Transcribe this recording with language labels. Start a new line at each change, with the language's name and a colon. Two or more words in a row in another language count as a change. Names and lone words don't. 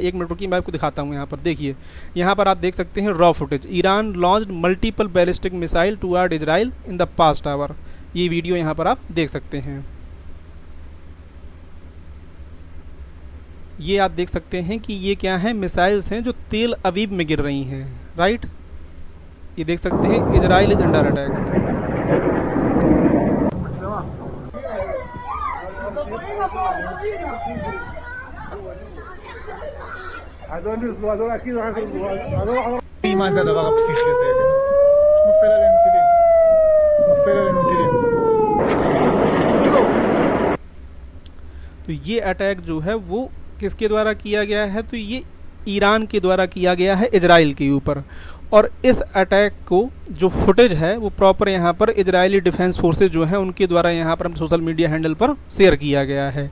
Hindi: 1 मिनट रुकिए, मैं आपको दिखाता हूँ। यहाँ पर देखिए, यहाँ पर आप देख सकते हैं
English: raw footage, Iran launched multiple ballistic missile toward Israel in the past hour.
Hindi: ये वीडियो यहाँ पर आप देख सकते हैं। ये आप देख सकते हैं कि ये क्या है, मिसाइल्स हैं जो तेल अवीव में गिर रही हैं, राइट। ये देख सकते हैं
English: Israel is under attack.
Hebrew: מה זה הדבר הפסיכי הזה? נופל עלינו טילים.
Hindi: तो ये अटैक जो है वो किसके द्वारा किया गया है, तो ये ईरान के द्वारा किया गया है इजराइल के ऊपर। और इस अटैक को जो फुटेज है वो प्रॉपर यहाँ पर इजरायली डिफेंस फोर्सेज जो है उनके द्वारा यहाँ पर
English: social media handle
Hindi: पर शेयर किया गया है।